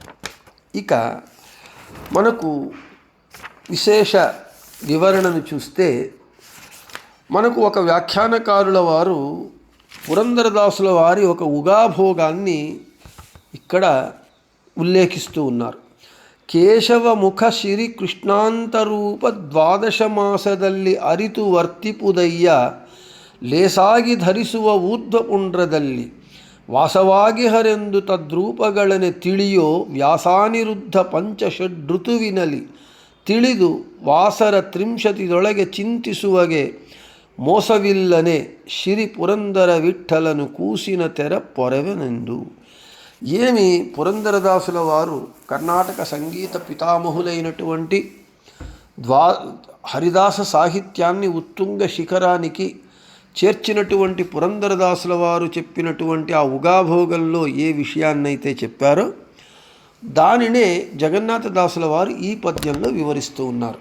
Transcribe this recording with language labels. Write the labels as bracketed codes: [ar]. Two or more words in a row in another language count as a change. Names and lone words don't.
[te] ఇక మనకు విశేష వివరణను చూస్తే, మనకు ఒక వ్యాఖ్యానకారుల వారు పురందరదాసుల వారి ఒక ఉగాభోగాన్ని ఇక్కడ ఉల్లేఖిస్తూ ఉన్నారు. [kn] ಕೇಶವಮುಖ ಶ್ರೀ ಕೃಷ್ಣಾಂತರೂಪ 12 ಮಾಸದಲ್ಲಿ ಅರಿತು ವರ್ತಿಪುದಯ್ಯ ಲೇಸಾಗಿ ಧರಿಸುವ ಊರ್ಧ್ವಪುಂಡ್ರದಲ್ಲಿ ವಾಸವಾಗಿ ಹರೆಂದು ತದ್ರೂಪಗಳನೆ ತಿಳಿಯೋ ವ್ಯಾಸಾನಿರುದ್ಧ ಪಂಚಷಡ್ಋತುವಿನಲಿ ತಿಳಿದು ವಾಸರ 30 ಚಿಂತಿಸುವಗೆ ಮೋಸವಿಲ್ಲನೆ ಶ್ರೀ ಪುರಂದರ ವಿಠ್ಠಲನು ಕೂಸಿನ ತೆರ ಪೊರೆವೆನೆಂದು. [te] ఏమి పురందరదాసుల వారు కర్ణాటక సంగీత పితామహులైనటువంటి హరిదాస సాహిత్యాన్ని ఉత్తుంగ శిఖరానికి చేర్చినటువంటి పురందరదాసుల వారు చెప్పినటువంటి ఆ ఉగాభోగంలో ఏ విషయాన్నైతే చెప్పారో దానినే జగన్నాథదాసుల వారు ఈ పద్యంలో వివరిస్తూ ఉన్నారు.